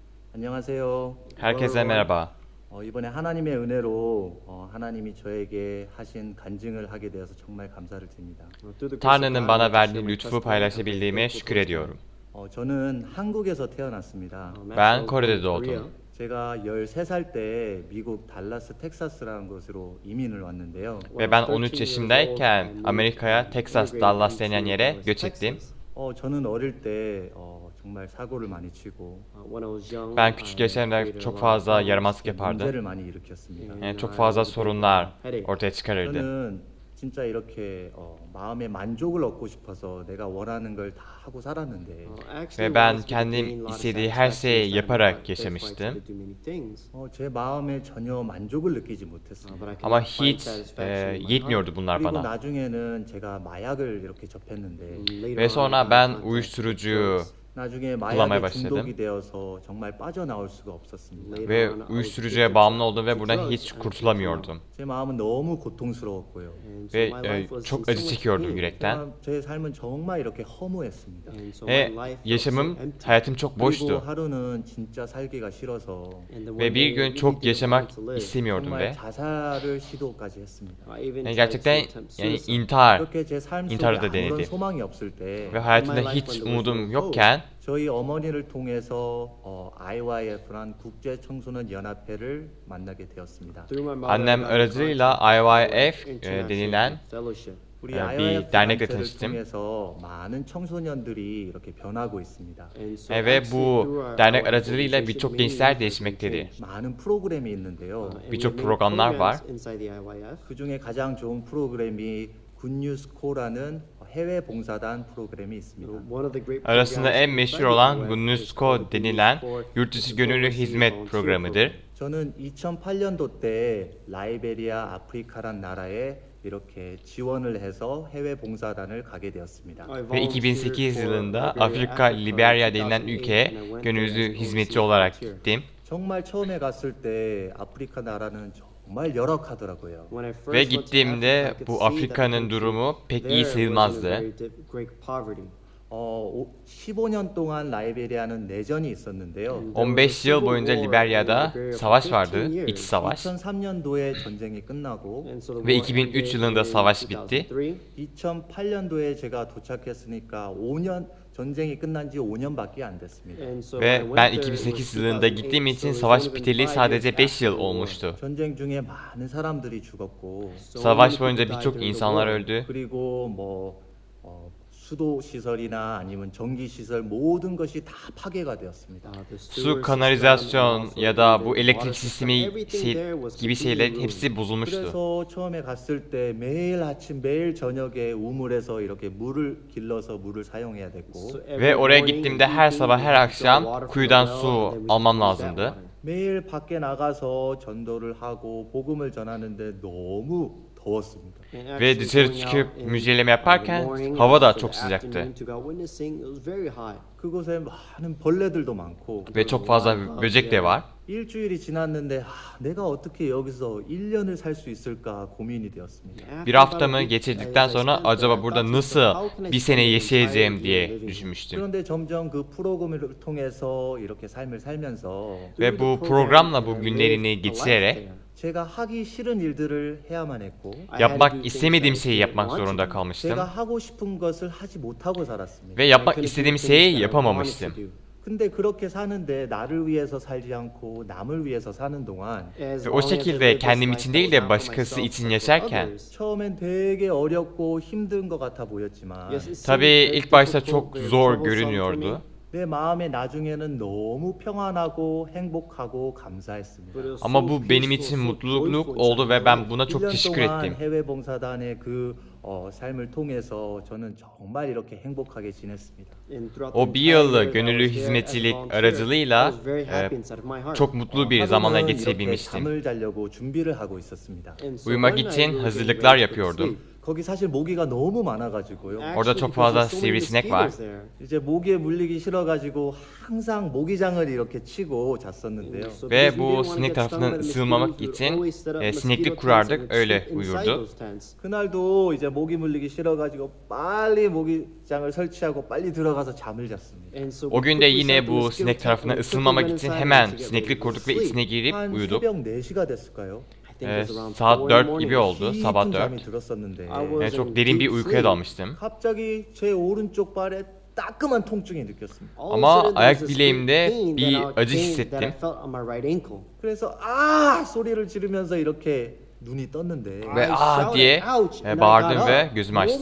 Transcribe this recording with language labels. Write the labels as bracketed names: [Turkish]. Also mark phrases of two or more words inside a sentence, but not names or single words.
[Korean] 안녕하세요. [Turkish] Herkese merhaba. [Korean] 이번에 하나님의 은혜로 하나님이 저에게 하신 간증을 하게 되어서 정말 감사를 드립니다. [Turkish] Tanrı'nın bana verdiği lütfu paylaşabildiğime şükür ediyorum. [Korean] 저는 한국에서 태어났습니다. [Turkish] Ben Kore'de doğdum. [Korean] 제가 13살 때 미국 달라스 텍사스라는 곳으로 이민을 왔는데요. [Turkish] Ve ben 13 yaşındayken Amerika'ya Texas, Dallas denen yere göç ettim. [Korean] 저는 어릴 때 정말 사고를 많이 치고 [Turkish] Ben küçük yaşlarımda çok fazla yaramazlık yapardım. [Korean] 문제를 많이 일으켰습니다. [Turkish] Yani çok fazla sorunlar ortaya çıkarırdı. [Korean] 저는 진짜 이렇게 마음의 만족을 얻고 싶어서 내가 원하는 걸 다 하고 살았는데 [Turkish] Ve ben kendim istediği her şeyi yaparak yaşamıştım. [Korean] 제 마음에 전혀 만족을 느끼지 못했어요. [Turkish] Ama hiç yetmiyordu bunlar [Korean] 그리고 [Turkish] bana. [Korean] 나중에는 제가 마약을 이렇게 접했는데 [Turkish] Ve sonra ben uyuşturucu [Korean] 나중에 [Turkish] kullanmaya [Korean] 마약에 [Turkish] başladım. [Korean] 중독이 되어서 정말 빠져나올 수가 없었습니다. [Turkish] Ve uyuşturucuya bağımlı oldum ve buradan hiç kurtulamıyordum. [Korean] 제 마음은 너무 고통스러웠고요. [Turkish] Ve çok acı çekiyordum yürekten. [Korean] 제 삶은 정말 이렇게 허무했습니다. [Turkish] Ve hayatım çok [Korean] 그리고 [Turkish] boştu. [Korean] 하루는 진짜 살기가 싫어서 [Turkish] Ve bir gün çok yaşamak istemiyordum [Korean] 정말 [Turkish] ve [Korean] 자살을 시도까지 했습니다. [Turkish] yani gerçekten yani intihar [Korean] 이렇게 제 삶 속에 인타를 다 아무런 [Turkish] denedi. [Korean] 소망이 없을 때 [Turkish] ve hayatımda hiç umudum yokken [Korean] 저희 어머니를 통해서 IYF란 국제 청소년 연합회를 만나게 되었습니다. [Turkish] annem aracılığıyla IYF denilen [Korean] 우리 [Turkish] bir IYF dernekle [Korean] 단체를 [Turkish] tanıştım. [Korean] 통해서 많은 청소년들이 이렇게 변하고 있습니다. [Turkish] Ve bu dernek aracılığıyla birçok gençler değişmektedir. [Korean] 많은 프로그램이 있는데요. [Turkish] birçok programlar var. [Korean] 그 중에 가장 좋은 프로그램이 굿뉴스코라는 해외 봉사단 프로그램이 있습니다. [Turkish] Arasında en meşhur olan GUNUSCO denilen yurt dışı gönüllü hizmet programıdır. [Korean] 저는 2008년도 때 라이베리아, 아프리카란 나라에 이렇게 지원을 해서 해외 봉사단을 가게 되었습니다. [Turkish] Ve 2008 yılında Afrika, Liberya denilen ülkeye gönüllü hizmetçi olarak gittim. [Korean] 정말 처음에 갔을 때 아프리카 나라는 정말 열악하더라고요. [Turkish] Ve gittiğimde bu Afrika'nın durumu pek iyi sayılmazdı. [Korean] 15년 동안 라이베리아는 내전이 있었는데요. [Turkish] 15 yıl boyunca Liberya'da savaş vardı, iç savaş. [Korean] 2003년도에 전쟁이 끝나고 [Turkish] Ve 2003 yılında savaş bitti. [Korean] 2008년도에 제가 도착했으니까 5년 전쟁이 끝난 지 5년밖에 안 됐습니다. [Turkish] Ve ben 2008 yılında gittiğim için savaş biteli sadece 5 yıl olmuştu. [Korean] 전쟁 중에 많은 사람들이 죽었고 [Turkish] Savaş boyunca birçok insanlar öldü. [Korean] 그리고 수도 시설이나 아니면 전기 시설 모든 것이 다 파괴가 되었습니다. [Turkish] Su, kanalizasyon ya da bu elektrik sistemi gibi şeylerin hepsi bozulmuştu. [Korean] 그래서 처음에 갔을 때 매일 아침 매일 저녁에 우물에서 이렇게 물을 길러서 물을 사용해야 됐고 [Turkish] Ve oraya gittiğimde her sabah her akşam kuyudan su almam lazımdı. [Korean] 매일 밖에 나가서 전도를 하고 복음을 전하는데 너무 더웠습니다. [Turkish] Ve dışarı çıkıp müjdeleme yaparken hava da çok sıcaktı. [Korean] 그곳에 많은 벌레들도 많고 [Turkish] Ve çok fazla böcek de var. [Korean] 일주일이 지났는데 내가 어떻게 여기서 1년을 살 수 있을까 고민이 되었습니다. [Turkish] Bir haftamı geçirdikten sonra acaba burada nasıl bir sene yaşayacağım diye düşünmüştüm. [Korean] 그런데 점점 그 프로그램을 통해서 이렇게 삶을 살면서 [Turkish] Ve bu programla bu günlerini geçirerek [Korean] 제가 하기 싫은 일들을 해야만 했고 [Turkish] yapmak istemediğim şeyi yapmak zorunda kalmıştım. [Korean] 제가 하고 싶은 것을 하지 못하고 살았습니다. [Turkish] Ve yapmak istediğim şeyi yapamamıştım. [Korean] 근데 그렇게 사는데 나를 위해서 살지 않고 남을 위해서 사는 동안 [Turkish] Ve o şekilde kendim için değil de başkası için yaşarken [Korean] 처음엔 되게 어렵고 힘든 것 같아 보였지만 [Turkish] tabii ilk başta çok zor görünüyordu. [Korean] 내 마음에 나중에는 너무 평안하고 행복하고 감사했습니다. [Turkish] Ama bu benim için mutluluk oldu ve ben buna çok [Korean] 1년 [Turkish] teşekkür [Korean] 동안 [Turkish] ettim. [Korean] 해외 봉사단의 그 삶을 통해서 저는 정말 이렇게 행복하게 지냈습니다. [Turkish] O bir yıllık gönüllü hizmetçilik aracılığıyla çok mutlu bir zamanla [Korean] 하루는 이렇게 [Turkish] geçirebilmiştim. [Korean] 잠을 자려고 준비를 하고 있었습니다. [Turkish] Uyumak için hazırlıklar yapıyordum. [Korean] 거기 사실 모기가 너무 많아가지고요. [Turkish] Orada çok fazla sivrisinek var. [Korean] 이제 모기에 물리기 싫어가지고 항상 모기장을 이렇게 치고 잤었는데요. [Turkish] Ve bu sinek tarafından ısırılmamak için sineklik kurardık, öyle uyurdu. [Korean] 그날도 이제 모기 물리기 싫어가지고 빨리 모기장을 설치하고 빨리 들어가서 잠을 잤습니다. [Turkish] O gün de yine bu sinek tarafından ısırılmamak için hemen sineklik kurduk ve içine girip [Korean] 한 [Turkish] uyuduk. [Korean] 새벽 4시가 됐을까요? [Turkish] Saat 4 gibi oldu, sabah 깊은 4. [Korean] 잠이 들었었는데 [Turkish] Çok derin bir uykuya dalmıştım. [Korean] 갑자기 제 오른쪽 발에 따끔한 통증이 느꼈습니다. [Turkish] Ama ayak bileğimde bir acı hissettim. [Korean] 그래서 아 소리를 지르면서 이렇게 눈이 떴는데 [Turkish] Ve aa diye bağırdım ve gözümü açtım.